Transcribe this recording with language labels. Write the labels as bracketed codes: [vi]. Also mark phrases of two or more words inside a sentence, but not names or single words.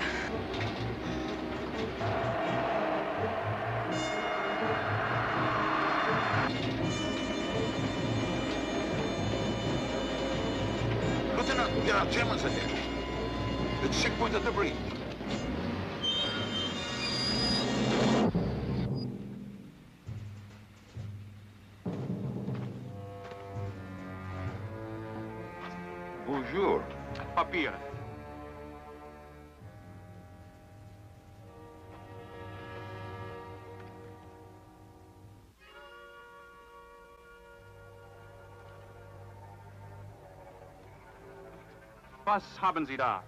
[en] Lieutenant, there are Germans ahead. The checkpoint at the bridge. [fr] Bonjour. Papier. [de] Was haben Sie da?